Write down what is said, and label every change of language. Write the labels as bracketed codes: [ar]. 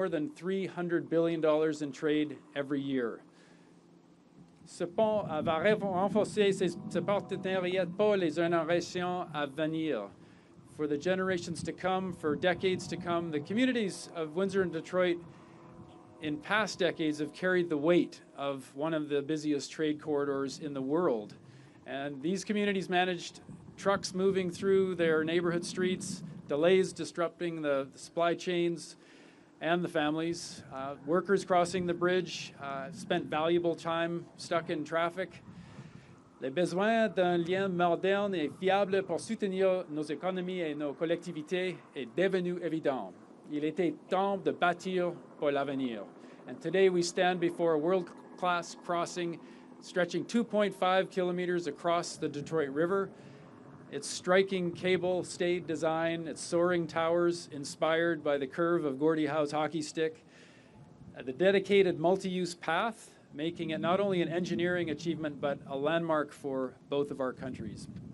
[en] more than $300 billion in trade every year. [fr] Ce pont va renforcer ce partenariat pour les générations à venir. [en] For the generations to come, for decades to come, the communities of Windsor and Detroit in past decades have carried the weight of one of the busiest trade corridors in the world. And these communities managed trucks moving through their neighborhood streets, delays disrupting the supply chains and the families, workers crossing the bridge, spent valuable time stuck in traffic. [fr] Le besoin d'un lien moderne et fiable pour soutenir nos économies et nos collectivités est devenu évident. Il était temps de bâtir pour l'avenir. [en] And today we stand before a world-class crossing stretching 2.5 kilometers across the Detroit River. Its striking cable-stayed design, its soaring towers inspired by the curve of Gordie Howe's hockey stick, the dedicated multi-use path, making it not only an engineering achievement but a landmark for both of our countries.